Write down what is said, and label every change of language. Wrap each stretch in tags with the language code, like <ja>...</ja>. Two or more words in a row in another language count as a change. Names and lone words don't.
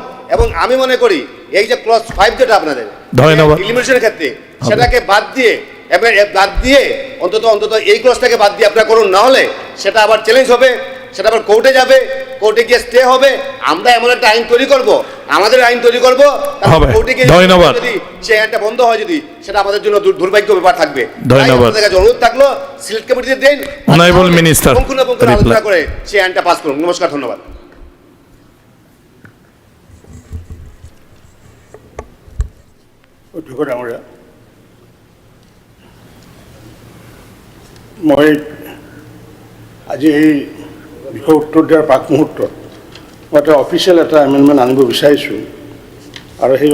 <bn>এবং আমি মনে করি এই যে ক্লজ 5 যেটা আপনাদের এলিমিনেশনের ক্ষেত্রে, সেটাকে বাদ দিয়ে অন্তত এই ক্লজটাকে বাদ দিয়ে আপনারা করুন, না হলে সেটা আবার চ্যালেঞ্জ হবে, সেটা আবার কোর্টে যাবে, কোর্টে গিয়ে স্টে হবে। আমরা এমন একটা আইন তৈরি করব, আমাদের আইন তৈরি করব, কোর্টে গিয়ে যদি সে আইনটা বন্ধ হয়, যদি সেটা আমাদের জন্য দুর্ভাগ্য ব্যাপার থাকবে। আপনাদের কাছে অনুরোধ থাকলো,</bn> <en>select committee</en> <bn>দেন,</bn> <en>honourable minister</en> <bn>আলোচনা করে সেই আইনটা পাস করুন। নমস্কার, ধন্যবাদ।</bn> <as>মই আজি এই বিষয়ে উত্তৰ দিয়াৰ প্ৰাক মুহূৰ্তত মই এটা অফিচিয়েল এটা এমেণ্ডমেণ্ট আনিব বিচাৰিছোঁ, আৰু সেই</as>